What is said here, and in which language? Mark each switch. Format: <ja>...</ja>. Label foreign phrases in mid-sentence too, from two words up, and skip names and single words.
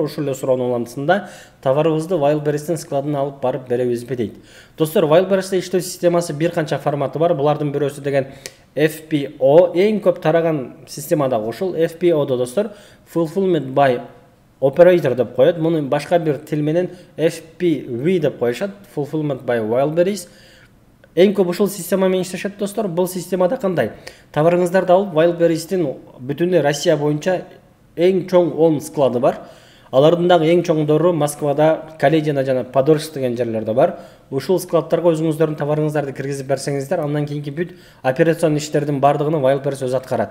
<ky>Ушул эле суроонун уламжысында товарыбызды Wildberries'тин складына алып барып беребизби дейт. Достор, Wildberries'те иштөө системасы бир канча форматы бар. Булардын бирөөсү деген FPO, эң көп тараган системада ушул FPO-до достор</ky> <en>Fulfillment by Operator</en> <ky>деп коет. Муну башка бир тил менен FPV деп коюшат.</ky> <en>Fulfillment by Wildberries.</en> <ky>Эң көп ушул система менен иштешет достор. Бул системада кандай? Товарыңыздарды алып Wildberries'тин бүтүн Россия боюнча эң чоң 10 склады бар. Алардын дагы эң чоңдору Москвада, Каледина жана Подольск деген жерлерде бар. Ушул складтарга өзүңүздөрдүн товарыңыздарды киргизип берсеңиздер, андан кийинки бүт операцион иштердин бардыгын Wildberries өзү аткарат.</ky>